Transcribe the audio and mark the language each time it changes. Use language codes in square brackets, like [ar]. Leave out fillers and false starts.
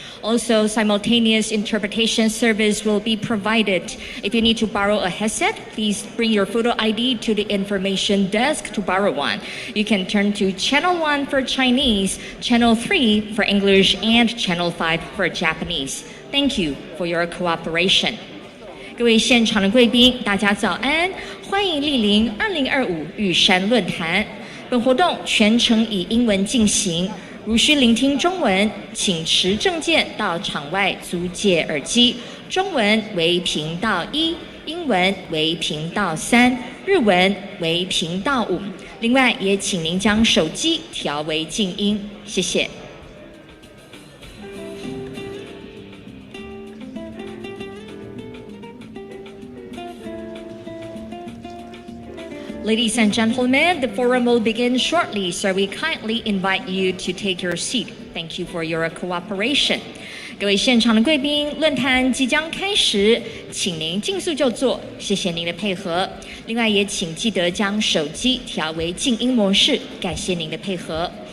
[en] Also, simultaneous interpretation service will be provided. If you need to borrow a headset, please bring your photo ID to the information desk to borrow one. You can turn to Channel 1 for Chinese, Channel 3 for English, and Channel 5 for Japanese. Thank you for your cooperation. [zh] 各位现场的贵宾，大家早安！欢迎莅临2025玉山论坛。本活动全程以英文进行，如需聆听中文，请持证件到场外租借耳机。中文为频道1，英文为频道3，日文为频道5。另外，也请您将手机调为静音，谢谢。 [en] Ladies and gentlemen, the forum will begin shortly, so we kindly invite you to take your seat. Thank you for your cooperation. [zh] 各位现场的贵宾，论坛即将开始，请您尽速就座，谢谢您的配合。另外，也请记得将手机调为静音模式，感谢您的配合。